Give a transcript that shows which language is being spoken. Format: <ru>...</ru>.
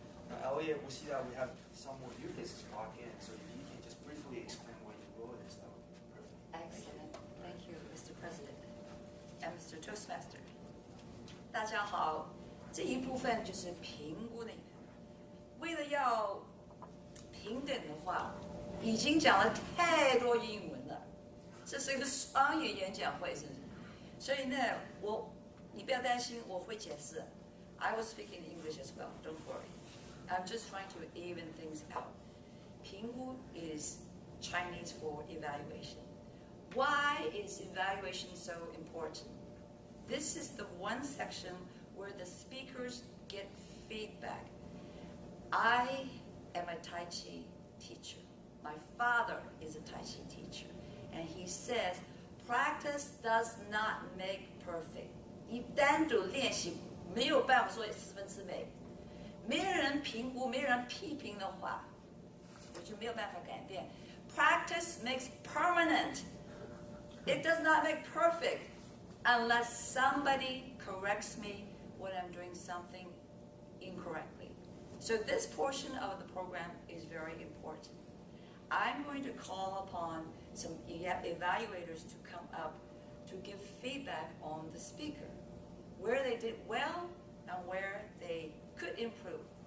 <en>Now, Elliot, we see that we have some more new faces walk in, so if you can just briefly explain what your role is, that would be perfect. Excellent. Thank you, Mr. President and Mr. Toastmaster.</en> <zh>大家好，这一部分就是评估的。为了要平等的话，已经讲了太多英文了，这是一个双语演讲会，是不是？所以呢，你不要担心，我会解释。</zh> <en>I will speak in English as well. Don't worry. I'm just trying to even things out. 评估 is Chinese for evaluation. Why is evaluation so important? This is the one section where the speakers get feedback. I am a Tai Chi teacher. My father is a Tai Chi teacher, and he says, practice does not make perfect.</en> <zh>你单独练习没有办法说1/4美，没有人评估，没有人批评的话，我就没有办法改变。</zh> <en>Practice makes permanent. It does not make perfect unless somebody corrects me when I'm doing something incorrectly. So this portion of the program is very important. I'm going to call upon some evaluators to come up to give feedback on the speaker, where they did well and where they could improve.</en>